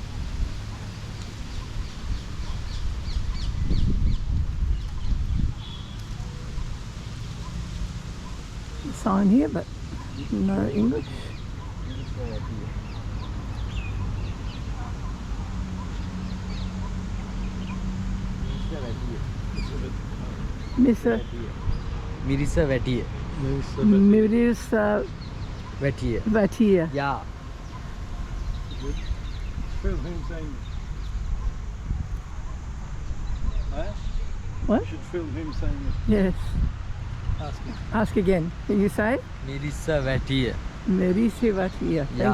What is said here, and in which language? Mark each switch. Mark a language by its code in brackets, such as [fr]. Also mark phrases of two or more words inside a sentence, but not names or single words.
[en] A sign here, but no English. Mr. Mirisa Vatiye. Mirisa Vatiye. Vatiye. Yeah. Film him saying. Huh? What? You should film him saying it. Yes. Ask him. Ask again. Can you say? Mirisa Vatiye. Mirisa Vatiye. Thank